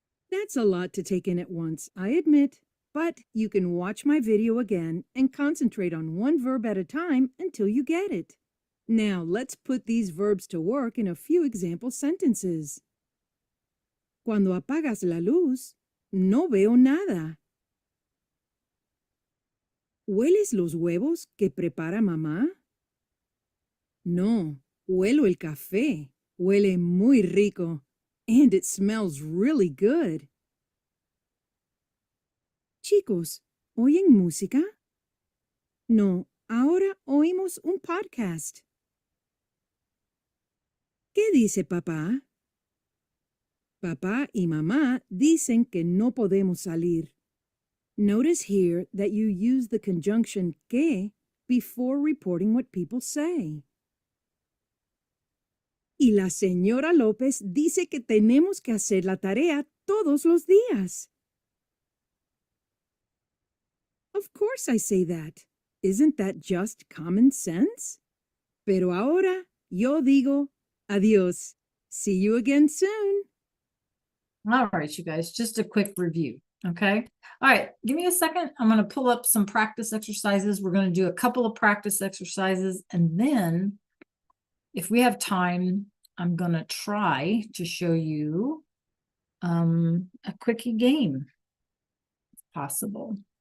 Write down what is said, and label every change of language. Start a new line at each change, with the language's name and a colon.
English: That's a lot to take in at once, I admit, but you can watch my video again and concentrate on one verb at a time until you get it. Now let's put these verbs to work in a few example sentences.
Spanish: Cuando apagas la luz, no veo nada. ¿Hueles los huevos que prepara mamá? No, huelo el café. Huele muy rico.
English: And it smells really good.
Spanish: Chicos, ¿oyen música? No, ahora oímos un podcast. ¿Qué dice papá? Papá y mamá dicen que no podemos salir.
English: Notice here that you use the conjunction que before reporting what people say.
Spanish: Y la señora López dice que tenemos que hacer la tarea todos los días.
English: Of course I say that. Isn't that just common sense?
Spanish: Pero ahora yo digo adiós.
English: See you again soon. All right, you guys, just a quick review. Okay. All right. Give me a second. I'm going to pull up some practice exercises. We're going to do a couple of practice exercises. And then if we have time, I'm going to try to show you a quickie game, if possible.